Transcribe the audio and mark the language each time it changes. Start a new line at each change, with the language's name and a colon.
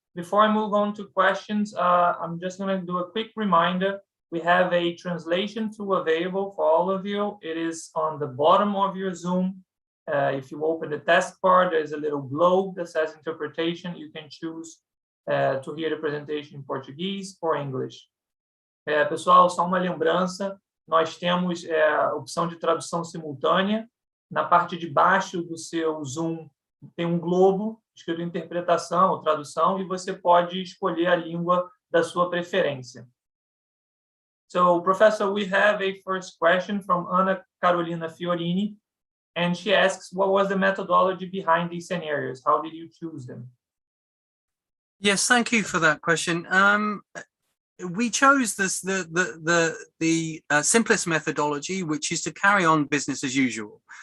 English: Before I move on to questions, I'm just going to do a quick reminder. We have a translation tool available for all of you. It is on the bottom of your Zoom. If you open the taskbar, there's a little globe that says interpretation. You can choose to hear the presentation in Portuguese or English.
Portuguese: Pessoal, só uma lembrança, nós temos a opção de tradução simultânea. Na parte de baixo do seu Zoom tem um globo escrito interpretação ou tradução, e você pode escolher a língua da sua preferência.
English: So, Professor, we have a first question from Ana Carolina Fiorini. And she asks, what was the methodology behind these scenarios? How did you choose them? Yes, thank you for that question. We chose the simplest methodology, which is to carry on business as usual.